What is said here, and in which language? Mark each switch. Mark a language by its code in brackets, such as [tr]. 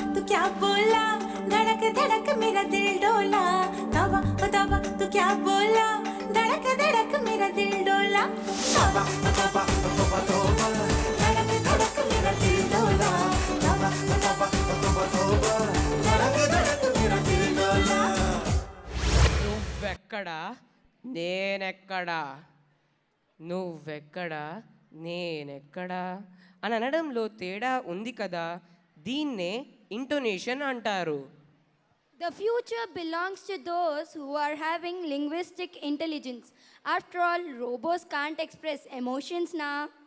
[hi] मेरा दिल डोला, तौबा तौबा तू क्या बोला, धड़क धड़क मेरा दिल डोला, तौबा तौबा तौबा तौबा, धड़क धड़क मेरा दिल डोला, तौबा तौबा तौबा तौबा, धड़क धड़क मेरा दिल डोला। [te] నువ్వెక్కడా నేనెక్కడా, నువ్వెక్కడా నేనెక్కడా అని అనడంలో తేడా ఉంది కదా, దీన్నే ఇంటోనేషన్ అంటారు. [en] The future belongs to those who are having linguistic intelligence. After all, robots can't express emotions now.